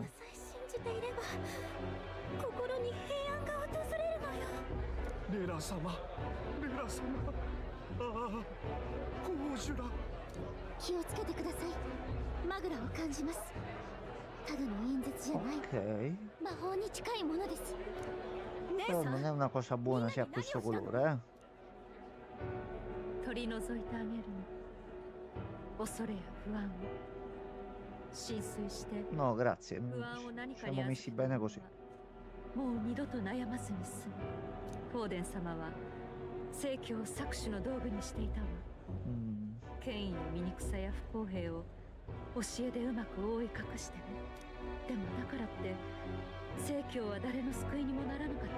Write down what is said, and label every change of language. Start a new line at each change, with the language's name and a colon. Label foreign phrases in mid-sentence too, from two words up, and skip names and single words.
Japanese: さえ信じていれば心に平安が訪れるのよレラ様レラ様ああコージュラ気をつけてください。マグラを感じます。ただの演説じゃない。 Ok. 魔法に近いものです。
Italian: Però non è una cosa buona se ha questo colore, eh.
Japanese: 取り除いてあげるの。恐れや不安を浸水して
Italian: No, grazie.
Japanese: 不安を何かに
Italian: Siamo messi bene così.
Japanese: もう二度と悩まずに済む。フォーデン様は聖教を搾取の道具にしていたわ。権威の醜さや不公平を教えでうまく覆い隠してね。でもだからって聖教は誰の救いにもならなかったわ。